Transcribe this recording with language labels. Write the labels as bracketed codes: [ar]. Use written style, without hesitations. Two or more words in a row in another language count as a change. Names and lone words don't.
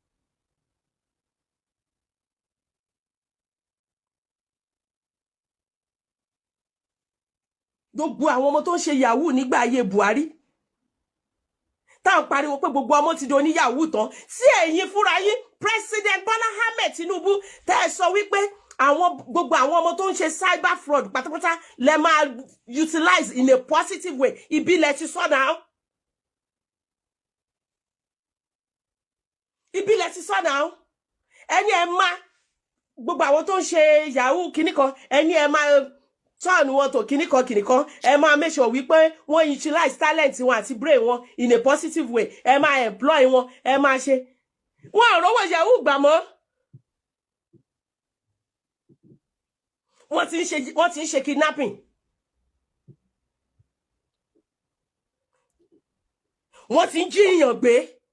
[yo] Gbogbo àwọn ọmọ tó ń ṣe yahoo nígbà ayé Buhari táwọn pariwo pé gbogbo ọmọ ti do ní yahoo tán, sí ẹ̀yin fúnra yín President Bola Ahmed Tinubu tẹ́ ẹ sọ wípé gbogbo àwọn ọmọ tó ń ṣe [en] cyber fraud [yo] pátápátá lẹ máa [en] utilize in a positive way. [yo] Ibi lẹ ti sọ náà. Ẹni ẹ máa gbogbo àwọn tó ń ṣe yahoo kìnnìkan, ẹni ẹ máa turn wọn tó kìnnìkan, ẹ máa [en] make sure [yo] wípé wọ́n [en] utilize talent [yo] wọn àti brain wọn [en] in a positive way. [yo] Ẹ máa employ wọn, ẹ máa ṣe. Wọ́n ò rówó yahoo gbà mọ́. Wọ́n ti ń ṣe kidnapping. Wọ́n ti ń jí èèyàn gbé.